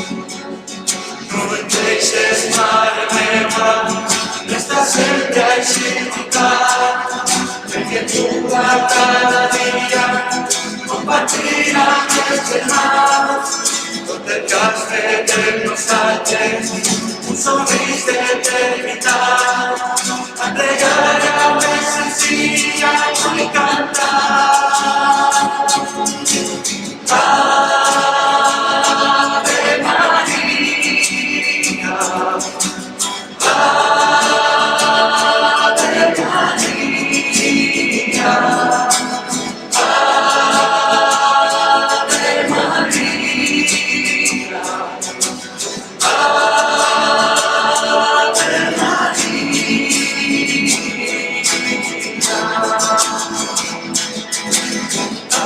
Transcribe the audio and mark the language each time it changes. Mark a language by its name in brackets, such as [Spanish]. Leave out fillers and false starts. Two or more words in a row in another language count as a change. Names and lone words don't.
[Catalan] No em deixes, mare meva, resta sempre així tocat, perquè tu a cada dia compartir amb els germans tot el que has fet en nosaltres, un somrís d'eternitat. Entregar més senzilla vull cantar. [Latin] Ave Maria, Ave Maria, Ave Maria, Ave Maria.